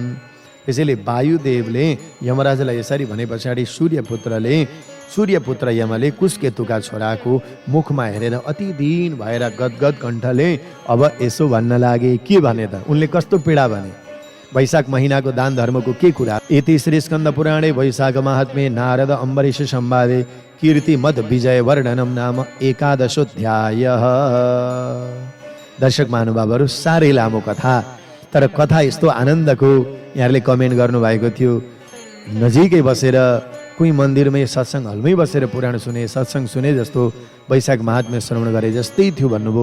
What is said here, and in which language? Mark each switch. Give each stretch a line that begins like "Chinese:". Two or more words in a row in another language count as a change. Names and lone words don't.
Nepali: त्यसैले वायुदेवले यमराजलाई यसरी भने पछाडि सूर्यपुत्र यमले कुशकेतुका छोराको मुखमा हेरेर अति दीन भएर गदगद कण्ठले अब यसो भन्न लागे। के भने त? उनले कस्तो पीडा भने? वैशाख महिनाको दान धर्मको के कुरा?
Sanskrit: इति श्री स्कन्द पुराणे वैशाख महात्म्ये नारद अम्बरीश संवादे कीर्ति मद विजय वर्णनम नाम एकादशोऽध्यायः।
Nepali: दर्शक महानुभावहरू, साह्रै लामो कथा, तर कथा यस्तो आनन्दको यहाँहरूले कमेन्ट गर्नुभएको थियो। नजिकै बसेर कोही मन्दिरमै सत्सङ्ग हलमै बसेर पुराण सुने, सत्सङ्ग सुने जस्तो वैशाख महात्म्य श्रवण गरे जस्तै थियो भन्नुभयो।